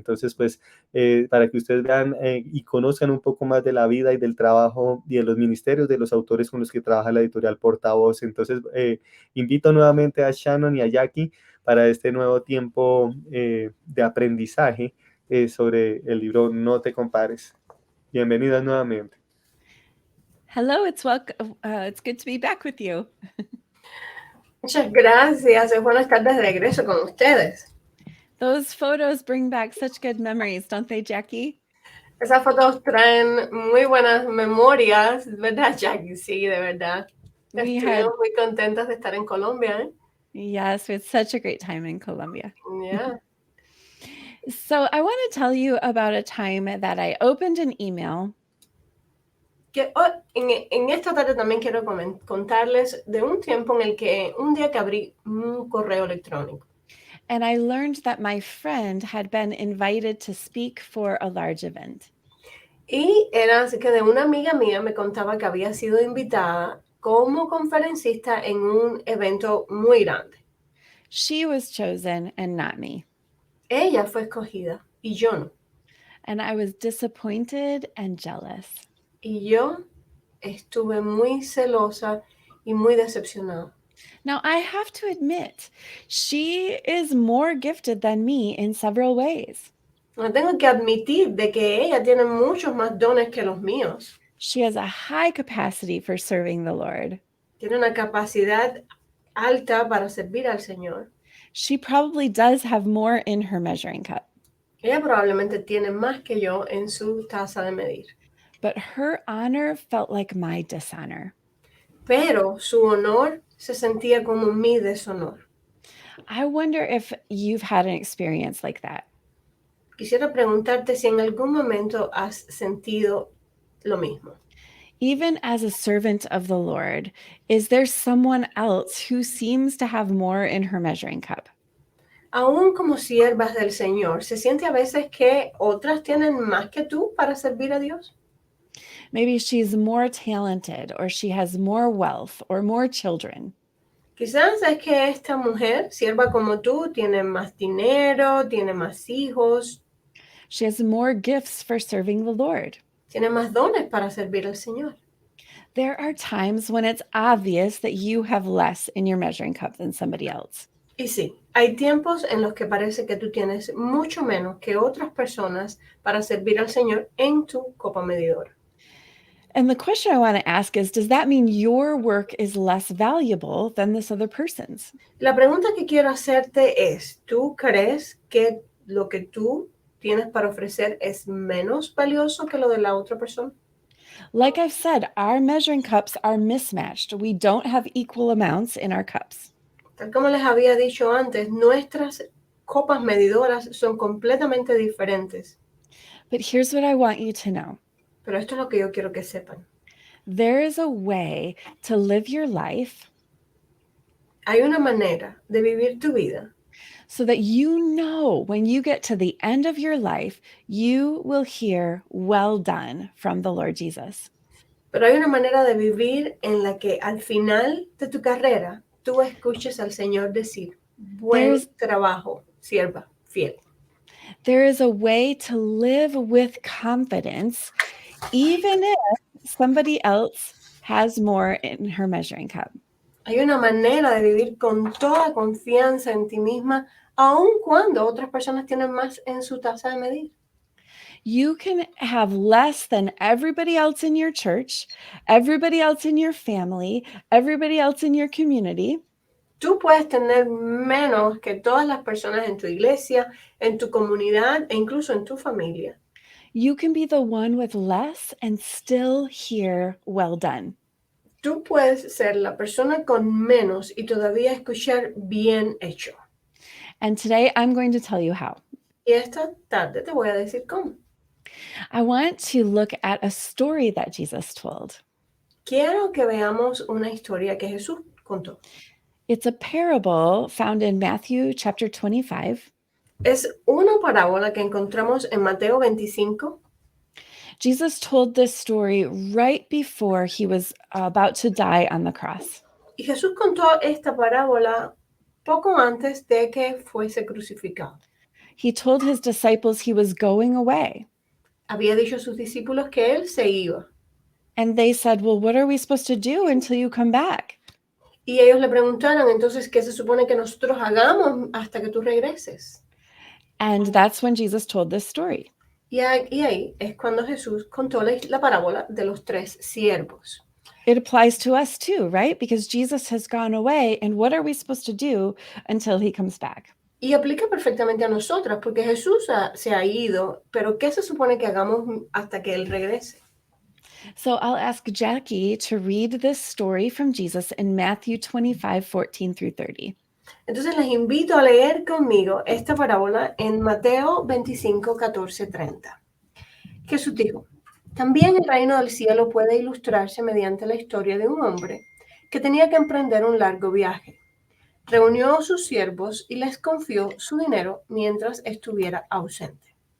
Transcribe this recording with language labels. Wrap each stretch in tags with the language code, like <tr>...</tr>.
<es>Entonces, pues, para que ustedes vean y conozcan un poco más de la vida y del trabajo y de los ministerios de los autores con los que trabaja la editorial Portavoz. Entonces, invito nuevamente a Shannon y a Jackie para este nuevo tiempo de aprendizaje sobre el libro No te compares. Bienvenidas nuevamente.</es> <en>Hello, it's good to be back with you.</en> <es>Muchas gracias. Es bueno estar de regreso con ustedes.</es> <en>Those photos bring back such good memories, don't they, Jackie?</en> <es>Esas fotos traen muy buenas memorias, ¿verdad, Jackie? Sí, de verdad. Estuvimos muy contentas de estar en Colombia, ¿eh?</es> <en>Yes, we had such a great time in Colombia. Yeah. So I want to tell you about a time that I opened an email.</en> <es>En esta tarde también quiero contarles de un tiempo en el que un día que abrí un correo electrónico.</es> <en>And I learned that my friend had been invited to speak for a large event.</en> <es>Y era así que de una amiga mía me contaba que había sido invitada como conferencista en un evento muy grande.</es> <en>She was chosen and not me.</en> <es>Ella fue escogida y yo no.</es> <en>And I was disappointed and jealous.</en> <es>Y yo estuve muy celosa y muy decepcionada.</es> <en>Now, I have to admit, she is more gifted than me in several ways.</en> <es>Tengo que admitir de que ella tiene muchos más dones que los míos.</es> <en>She has a high capacity for serving the Lord.</en> <es>Tiene una capacidad alta para servir al Señor.</es> <en>She probably does have more in her measuring cup.</en> <es>Ella probablemente tiene más que yo en su taza de medir.</es> <en>But her honor felt like my dishonor.</en> <es>Pero su honor se sentía como mi deshonor.</es> <en>I wonder if you've had an experience like that.</en> <es>Quisiera preguntarte si en algún momento has sentido lo mismo.</es> <en>Even as a servant of the Lord, is there someone else who seems to have more in her measuring cup?</en> <es>Aún como siervas del Señor, ¿se siente a veces que otras tienen más que tú para servir a Dios?</es> <en>Maybe she's more talented, or she has more wealth, or more children.</en> <es>Quizás es que esta mujer, sierva como tú, tiene más dinero, tiene más hijos.</es> <en>She has more gifts for serving the Lord.</en> <es>Tiene más dones para servir al Señor.</es> <en>There are times when it's obvious that you have less in your measuring cup than somebody else.</en> <es>Y sí, hay tiempos en los que parece que tú tienes mucho menos que otras personas para servir al Señor en tu copa medidora.</es> <en>And the question I want to ask is, does that mean your work is less valuable than this other person's?</en> <es>La pregunta que quiero hacerte es, ¿tú crees que lo que tú tienes para ofrecer es menos valioso que lo de la otra persona?</es> <en>Like I've said, our measuring cups are mismatched. We don't have equal amounts in our cups.</en> <es>Tal como les había dicho antes, nuestras copas medidoras son completamente diferentes.</es> <en>But here's what I want you to know.</en> <es>Pero esto es lo que yo quiero que sepan.</es> <en>There is a way to live your life</en> <es>Hay una manera de vivir tu vida</es> <en>so that you know when you get to the end of your life, you will hear, "Well done," from the Lord Jesus.</en> <es>Pero hay una manera de vivir en la que al final de tu carrera tú escuches al Señor decir, buen trabajo, sierva fiel.</es> <en>There is a way to live with confidence, even if somebody else has more in her measuring cup.</en> <es>Hay una manera de vivir con toda confianza en ti misma, aun cuando otras personas tienen más en su taza de medir.</es> <en>You can have less than everybody else in your church, everybody else in your family, everybody else in your community.</en> <es>Tú puedes tener menos que todas las personas en tu iglesia, en tu comunidad e incluso en tu familia.</es> <en>You can be the one with less and still hear, "Well done."</en> <es>Tú puedes ser la persona con menos y todavía escuchar bien hecho.</es> <en>And today I'm going to tell you how.</en> <es>Y esta tarde te voy a decir cómo.</es> <en>I want to look at a story that Jesus told.</en> <es>Quiero que veamos una historia que Jesús contó.</es> <en>It's a parable found in Matthew chapter 25.</en> <es>Es una parábola que encontramos en Mateo 25.</es> <en>Jesus told this story right before he was about to die on the cross.</en> <es>Y Jesús contó esta parábola poco antes de que fuese crucificado.</es> <en>He told his disciples he was going away.</en> <es>Había dicho a sus discípulos que él se iba.</es> <en>And they said, "Well, what are we supposed to do until you come back?"</en> <es>Y ellos le preguntaron, entonces, ¿qué se supone que nosotros hagamos hasta que tú regreses?</es> <en>And that's when Jesus told this story.</en> <es>Y ahí es cuando Jesús contó la parábola de los 3 siervos.</es> <en>It applies to us too, right? Because Jesus has gone away, and what are we supposed to do until he comes back?</en> <es>Y aplica perfectamente a nosotras, porque Jesús se ha ido, pero ¿qué se supone que hagamos hasta que Él regrese?</es> <en>So I'll ask Jackie to read this story from Jesus in Matthew 25, 14 through 30.</en> <es>Entonces les invito a leer conmigo esta parábola en Mateo 25, 14, 30. Jesús dijo, también el reino del cielo puede ilustrarse mediante la historia de un hombre que tenía que emprender un largo viaje. Reunió a sus siervos y les confió su dinero mientras estuviera ausente.</es>